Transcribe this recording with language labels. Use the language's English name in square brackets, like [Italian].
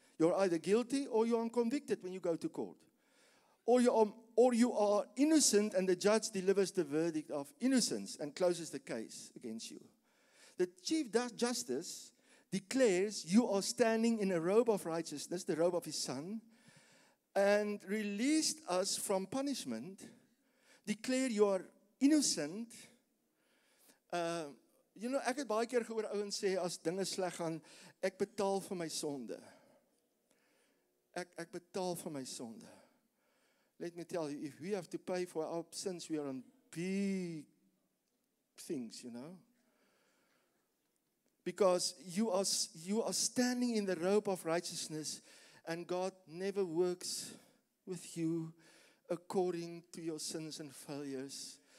[English] You're either guilty or you are convicted when you go to court. Or you are innocent and the judge delivers the verdict of innocence and closes the case against you. The Chief Justice declares you are standing in a robe of righteousness, the robe of his Son, and released us from punishment. Declare you are innocent. [Afrikaans] Ek het baie keer gehoor ouens sê as dinge sleg gaan, ek betaal vir my sonde. Ek betaal vir my sonde. [English] Let me tell you, if we have to pay for our sins, we are on big things, Because you are standing in the robe of righteousness, and God never works with you according to your sins and failures.